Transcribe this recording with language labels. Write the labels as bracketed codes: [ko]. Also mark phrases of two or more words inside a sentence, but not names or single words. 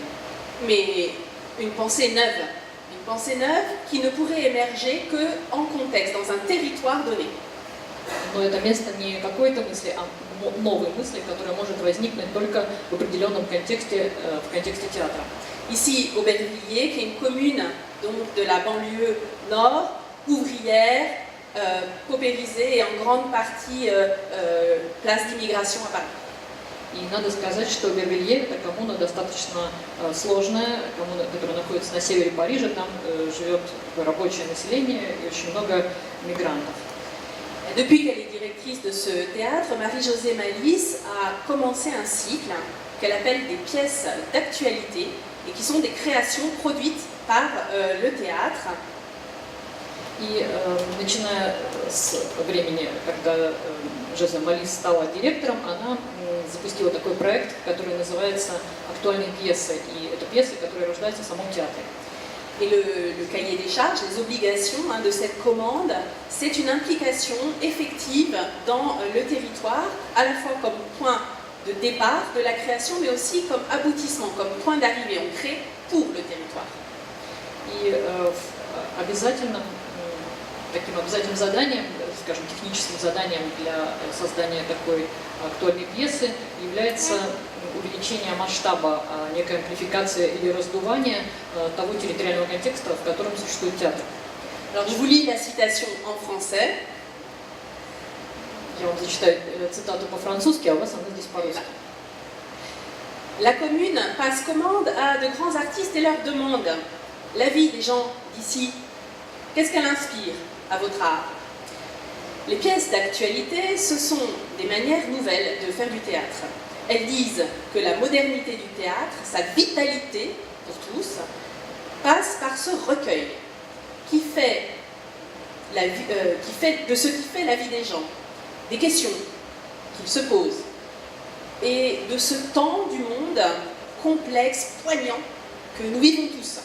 [fr] Mais une pensée neuve qui ne pourrait émerger qu'en contexte, dans un territoire donné. [ru] Но это место не какой-то мысли, а новой мысли, которая может возникнуть только в определенном контексте, в контексте театра. [fr] Ici, Aubervilliers, qui est une commune donc, de la banlieue nord, ouvrière, paupérisée et en grande partie place d'immigration à Paris. [ru] И надо сказать, что Обервилье – это коммуна достаточно сложная, коммуна, которая находится на севере Парижа, там живет рабочее население и очень много мигрантов. [fr] Depuis qu'elle est directrice de ce théâtre, Marie-Josée Malice a commencé un cycle qu'elle appelle des pièces d'actualité et qui sont des créations produites par le théâtre. [ru] И начиная с времени, когда Жозе Малис стала директором, она запустила такой проект, который называется «Актуальные пьесы». И это пьесы, которые рождаются в самом театре. [fr] Et le cahier des charges, les obligations de cette commande, c'est une implication effective dans le territoire, à la fois comme point de départ de la création, mais aussi comme aboutissement, comme point d'arrivée. On crée pour le territoire. [ru] И таким обязательным заданием, скажем, техническим заданием для создания такой актуальной пьесы является увеличение масштаба, некая амплификация или раздувание того территориального контекста, в котором существует театр. [fr] Alors, je vous lis la citation en français. [ru] Я вам зачитаю цитату по-французски, а у вас она здесь по-русски. [fr] La commune passe commande à de grands artistes et leur demande la vie des gens d'ici. Qu'est-ce qu'elle inspire à votre art? Les pièces d'actualité, ce sont des manières nouvelles de faire du théâtre. Elles disent que la modernité du théâtre, sa vitalité pour tous, passe par ce recueil qui fait de ce qui fait la vie des gens, des questions qu'ils se posent, et de ce temps du monde complexe, poignant, que nous vivons tous.